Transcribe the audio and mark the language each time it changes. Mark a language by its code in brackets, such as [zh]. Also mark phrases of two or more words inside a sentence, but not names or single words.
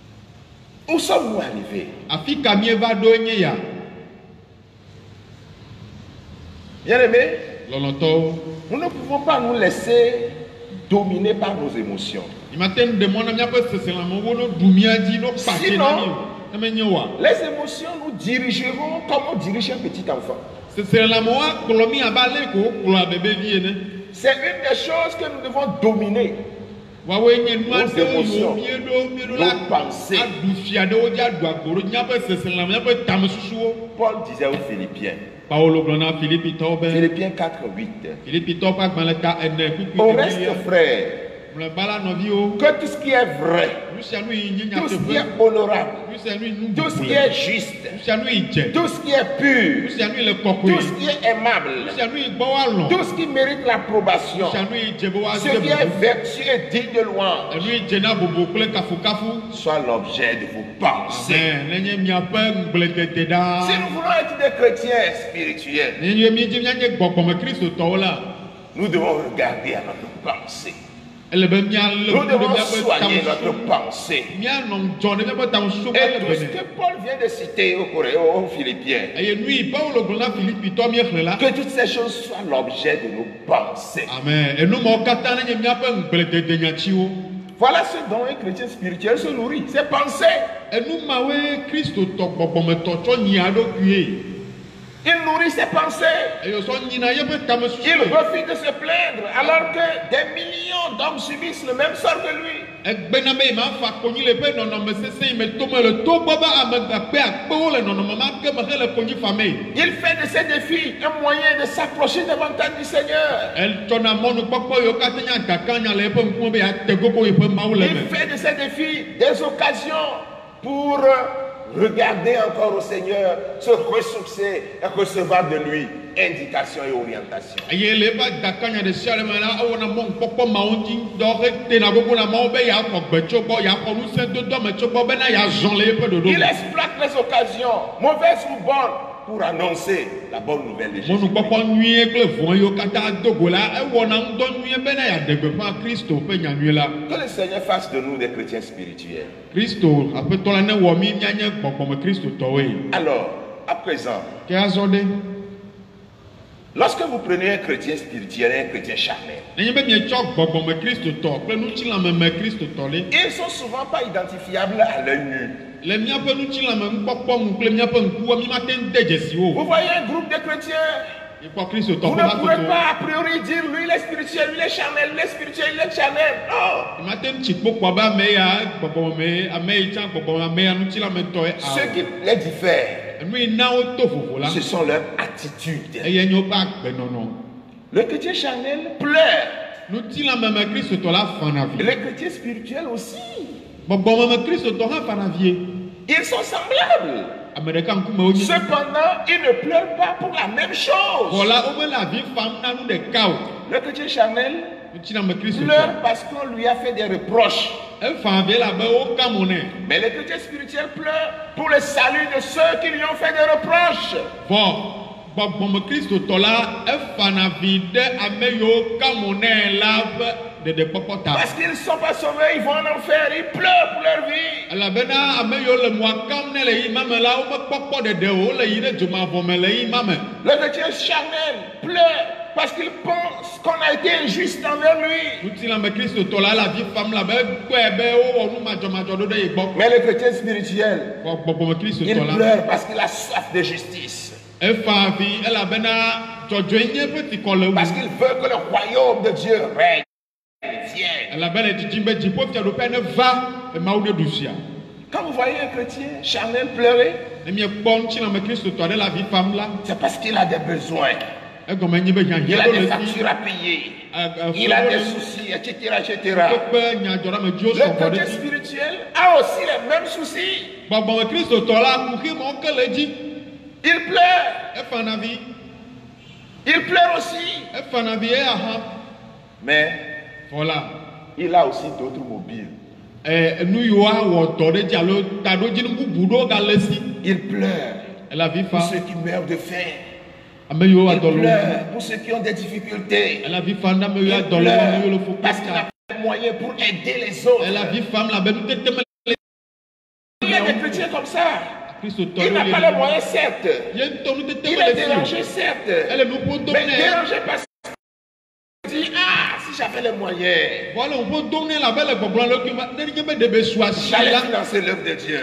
[fr] Où sommes-nous arrivés? Bien-aimés, [ee] lɔlɔtɔwo. [fr] nous ne pouvons pas nous laisser dominer par nos émotions. [ee] Imate nu ɖe mɔ na míaƒe seselãmewo no ɖu mía dzi no kpatse na mí o. Ne menye oa. [fr] Les émotions nous dirigeront comme on dirige un petit enfant. [ee] Seselãmewo akplɔ mí abe ale ko wokplɔa bebevi ene. [fr] C'est une des choses que nous devons dominer. [ee] Woawoe nye nu [fr] Nos [ee] aɖewo yiwo [fr] émotions, [ee] míeɖo la [fr] nos pensées. [ee] aɖu fia ɖewo dzi aɖu agboro míaƒe seselãme míaƒe tamesusuwo. [fr] Paul disait aux Philippiens, [ee] Paulo gblɔ na Filipitɔwo be. [fr] Philippiens 4:8. [ee] Filipitɔwo ƒe agbalẽ ta ene kpukpui [fr] Au reste, frères, [ee] mlɔeba la nɔviwo. [fr] que tout ce qui est vrai, [ee] Nu sia nu yi nye [fr] tout ce qui [ee] nyateƒe. [fr] est honorable, [ee] Nu sia nu yi nu [fr] tout ce qui [ee] bubu [fr] est [ee] le. [fr] juste, [ee] Nu sia nu yi dze. [fr] tout ce qui est [ee] Nu [fr] pur, [ee] sia nu yi le [fr] tout [ee] kɔkɔe. [fr] ce qui est aimable, [ee] Nu sia nu yi gbɔ woalɔ̃. [fr] tout ce qui mérite l'approbation, [ee] Nu sia nu yi dze be [fr] ce [ee] woade [fr] qui est [ee] bubu. [fr] vertueux et digne de louange, [ee] Enu yi dze na bobo kple kafukafu. [fr] soit l'objet de vos pensées. Amen. [ee] Nenye miaƒe ŋgbledede ɖaa. [fr] Si nous voulons être des chrétiens spirituels, [ee] Nenye mi dzi mianye gbɔgbɔme kristotɔwo la. [fr] nous devons regarder à notre pensée. [ee] Ele be mialé [fr] Nous [ee] ŋku ɖe [fr] devons [ee] miaƒe [fr] soigner notre [ee] tamesu. [fr] pensée. [ee] Mianɔ ŋdzɔ ɖe miaƒe tamesu be [fr] Et [ee] le [fr] tout ce [ee] bene. [fr] que Paul vient de citer aux Philippiens, [ee] Eye nu yi Paulo gblɔ na Filipitɔ miexlẽ la. [fr] que toutes ces choses soient l'objet de nos pensées. Amen. [ee] Enumɔwo katã nenye miaƒe ŋgbledede nyatsiwo. [fr] Voilà ce dont un chrétien spirituel se nourrit, ses pensées. [ee] Enumawoe kristotɔ gbɔgbɔmetɔ tsɔ nyia ɖokui. [fr] Il nourrit ses pensées. [ee] Eye sɔ nyina yeƒe tamesusu. [fr] Il refuse de se plaindre alors que des millions d'hommes subissent le même sort que lui. [ee] Egbena be ma fa konyi le ƒe nɔnɔme sesẽ yi me tome le togbɔ be ame akpe akpewo le nɔnɔme ma ke me hele konyi famee. [fr] Il fait de ces défis un moyen de s'approcher davantage du Seigneur. [ee] Etsɔna mɔnukpɔkpɔ yiwo katã nye agakanya le eƒe ŋkume be yeate gogo yeƒe Mawu le [fr] Il [ee] me. [fr] fait de ces défis des occasions pour regarder encore au Seigneur, se ressourcer et recevoir de lui indication et orientation. [ee] Eye le eƒe agakanya ɖe sia ɖe me la ewɔna mɔnukpɔkpɔ mawo ŋuti dɔ hetena gogo na Mawu be yeaxɔ gbe tso gbɔ, yeaxɔ ŋusẽdodo ame tso gbɔ bena yeazɔ le eƒe ɖoɖo [fr] Il [ee] me. [fr] exploite les occasions, mauvaises ou bonnes, pour annoncer la bonne nouvelle de Jésus. [ee] Mɔnukpɔkpɔ nyuie kple vɔ̃ yiwo katã do go la ewɔna ŋdɔ nyuie bena yeaɖe gbeƒã Kristo ƒe nyanyui la. [fr] Que le Seigneur fasse de nous des chrétiens spirituels. [ee] Kristo aƒetɔ la ne wɔ mí mianye gbɔgbɔme kristotɔwoe. [fr] Alors, à présent, [ee] Ke azɔ ɖe. [fr] lorsque vous prenez un chrétien spirituel et un chrétien charnel, [ee] Nenye be mietsɔ gbɔgbɔme kristotɔ kple nutsilameme kristotɔ ɖe. [fr] ils ne sont souvent pas identifiables à l'œil nu. [ee] Le miaƒe nutsilame nukpɔkpɔ ŋu kple miaƒe ŋkuwo mi mate ŋu de dzesi [fr] Vous [ee] wo. [fr] voyez un groupe de chrétiens, [ee] Mikpɔ kristotɔ [fr] vous [ee] ƒe [fr] ne pouvez [ee] hatsotso. [fr] pas a priori dire lui il est spirituel, lui il est charnel, lui il est spirituel, lui il est charnel. Non. [ee] Mate ŋu tsi kpokpɔ be ame ya gbɔgbɔme ame yi tsã gbɔgbɔme ame ya nutsilametɔe. [fr] Ce qui les diffère, [ee] Nu yi na wo to vovo la. [fr] ce sont leurs attitudes. [ee] Eye nye woƒe agbenɔnɔ. [fr] Le chrétien charnel pleure. [ee] Nutilameme kristotɔ la fana [fr] Et [ee] vi. [fr] les chrétiens spirituels aussi. [ee] Gbɔgbɔmeme kristotɔ hã fana vie. [fr] Ils sont semblables. [ee] Ame ɖeka ŋkume wo nye. [fr] Cependant, ils ne pleurent pas pour la même chose. Voilà, [ee] wo mele avi fam na nu ɖeka o. [fr] Le chrétien charnel [ee] Nutsilame kristotɔ. [fr] pleure parce qu'on lui a fait des reproches. [ee] Efa avi labe wo ka mo nɛ. [fr] Mais le chrétien spirituel pleure pour le salut de ceux qui lui ont fait des reproches. [ee] Vɔ gbɔgbɔme kristotɔ la efana vi ɖe ame yiwo ka mo nɛ la ƒe ɖeɖekpɔkpɔ ta. [fr] Parce qu'ils ne sont pas sauvés, ils vont en enfer, ils pleurent pour leur vie. [ee] Elabena ame yiwo le moa kam ne le yi ma me la womekpɔkpɔ ɖeɖe o, wole yi ɖe dzomavɔ me le yi ma me. [fr] Le chrétien charnel pleure parce qu'il pense qu'on a été injuste envers lui. [ee] Nutilame kristotɔ la le avi fam la be kpɔe be wowɔ nu madzɔmadzɔ ɖo ɖe yi gbɔ. [fr] Mais le chrétien spirituel, [ee] Vɔ gbɔgbɔme [fr] il [ee] kristotɔ la [fr] pleure parce qu'il a soif de justice. [ee] efa avi elabena dzɔdzɔe nye ƒe tikɔ le wu. [fr] Parce qu'il veut que le royaume de Dieu règne, vienne. [ee] Elabena didim be dziƒofiaɖoƒe ne va emawu ɖe ɖusia. [fr] Quand vous voyez un chrétien charnel pleurer, [ee] Ne miekpɔ nutsilame kristotɔ ɖe le avi fam la, [fr] c'est parce qu'il a des besoins. [ee] egɔme nye be [fr] Il [ee] hiahiã [fr] a [ee] ɖo [fr] des [ee] le si. [fr] factures à payer. Il a des soucis, etc., etc. [ee] Kpe nyadzɔɖamedziwo [fr] Le [ee] sɔgbɔ ɖe [fr] chrétien [ee] dzi. [fr] spirituel a aussi les mêmes soucis. [ee] Gbɔgbɔme kristotɔ la kuxi mɔ ke le dzi. [fr] Il pleure. [ee] Efana vi, [fr] Il pleure aussi. [ee] efana vi eya hã. [fr] Mais Voilà. il a aussi d'autres mobiles. [ee] Nu yiwo awɔ dɔ ɖe dzi alo taɖodzinu bubu ɖewo gale si. [fr] Il pleure [ee] Ele avi [fr] pour [ee] fam. [fr] ceux qui meurent de faim. [ee] Ame yiwo [fr] Il [ee] adɔ le wo. [fr] pleure pour ceux qui ont des difficultés. [ee] Ele avi fam ne ame yiwo [fr] Il [ee] adɔ le wo, ame yiwo le [fr] pleure [ee] fo [fr] parce qu'il a [ee] kpata. [fr] pas de moyens pour aider les autres. [ee] Ele avi fam la be nutete me le. [fr] Il y a des chrétiens comme ça. Il n'a pas les moyens, certes. Il est dérangé, certes. Mais dérangé parce qu'il dit, ah, si j'avais les moyens, j'allais financer l'œuvre de Dieu.